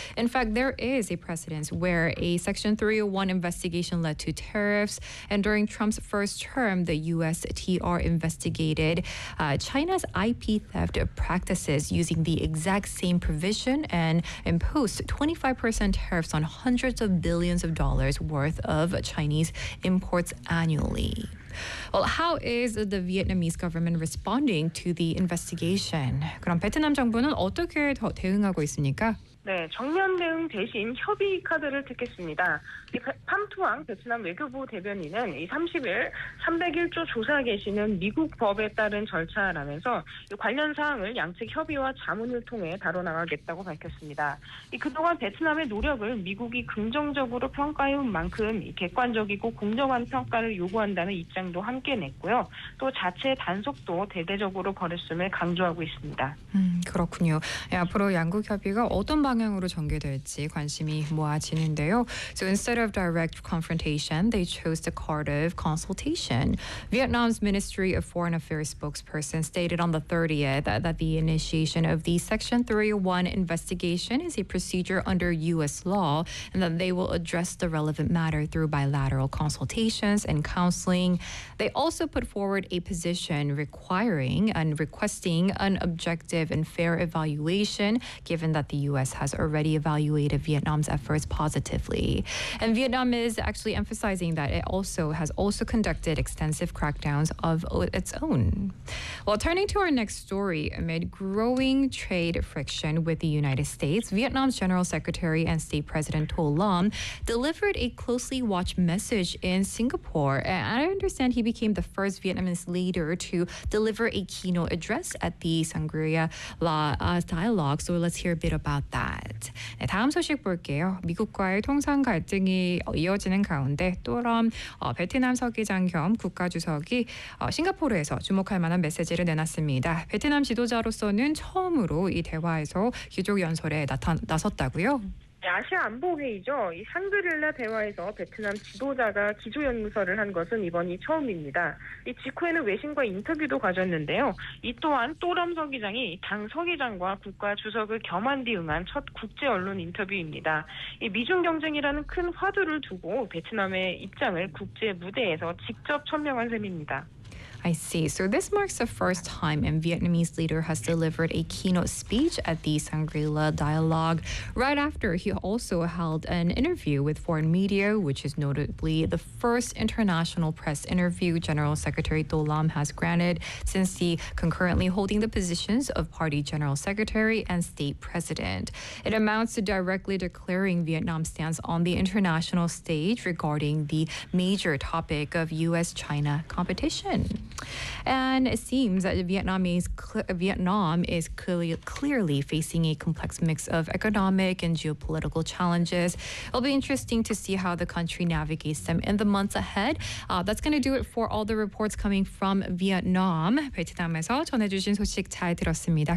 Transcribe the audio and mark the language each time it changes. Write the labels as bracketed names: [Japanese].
[English] In fact, there is a precedent where a Section 301 investigation led to tariffs, and during Trump's first term, the USTR investigated China's IP theft practices using the exact same provision and imposed 25% tariffs on hundreds of billions of dollars worth of Chinese imports annually. Well, how is the Vietnamese government responding to the investigation? [Korean] 그럼 베트남 정부는 어떻게 대응하고 있습니까? 네, 정면 대응 대신 협의 카드를 택했습니다. 팜투앙 베트남 외교부 대변인은 이 30일 301조 조사 개시는 미국 법에 따른 절차라면서 관련 사항을 양측 협의와 자문을 통해 다뤄나가겠다고 밝혔습니다. 그동안 베트남의 노력을 미국이 긍정적으로 평가해온 만큼 객관적이고 공정한 평가를 요구한다는 입장도 함께 냈고요. 또 자체 단속도 대대적으로 벌였음을 강조하고 있습니다. 그렇군요. 네, 앞으로 양국 협의가 어떤 방향으로 전개될지 관심이 모아지는데요. [English] So instead of direct confrontation, they chose the card of consultation. Vietnam's Ministry of Foreign Affairs spokesperson stated on the 30th that the initiation of the Section 301 investigation is a procedure under U.S. law and that they will address the relevant matter through bilateral consultations and counseling. They also put forward a position requiring and requesting an objective and fair evaluation given that the U.S. has already evaluated Vietnam's efforts positively. And Vietnam is actually emphasizing that it also has also conducted extensive crackdowns of its own. Well, turning to our next story, amid growing trade friction with the United States, Vietnam's General Secretary and State President Tô Lâm delivered a closely watched message in Singapore. And I understand he became the first Vietnamese leader to deliver a keynote address at the Shangri-La Dialogue. So let's hear a bit about that. [Korean] 네, 다음 소식 볼게요. 미국과의 통상 갈등이 이어지는 가운데 또럼 베트남 서기장 겸 국가주석이 싱가포르에서 주목할 만한 메시지를 내놨습니다. 베트남 지도자로서는 처음으로 이 대화에서 귀족 연설에 나섰다고요? 네, 아시아 안보회의죠. 이 샹그릴라 대화에서 베트남 지도자가 기조연설을 한 것은 이번이 처음입니다. 이 직후에는 외신과 인터뷰도 가졌는데요. 이 또한 또람 서기장이 당 서기장과 국가 주석을 겸한 뒤 응한 첫 국제 언론 인터뷰입니다. 이 미중 경쟁이라는 큰 화두를 두고 베트남의 입장을 국제 무대에서 직접 천명한 셈입니다. [English] I see. So this marks the first time a Vietnamese leader has delivered a keynote speech at the Shangri-La Dialogue. Right after, he also held an interview with foreign media, which is notably the first international press interview General Secretary Tô Lâm has granted since he concurrently holding the positions of Party General Secretary and State President. It amounts to directly declaring Vietnam's stance on the international stage regarding the major topic of U.S.-China competition. And it seems that Vietnam is clearly facing a complex mix of economic and geopolitical challenges. It'll be interesting to see how the country navigates them in the months ahead. That's going to do it for all the reports coming from Vietnam. [Korean] 베트남에서 전해주신 소식 잘 들었습니다.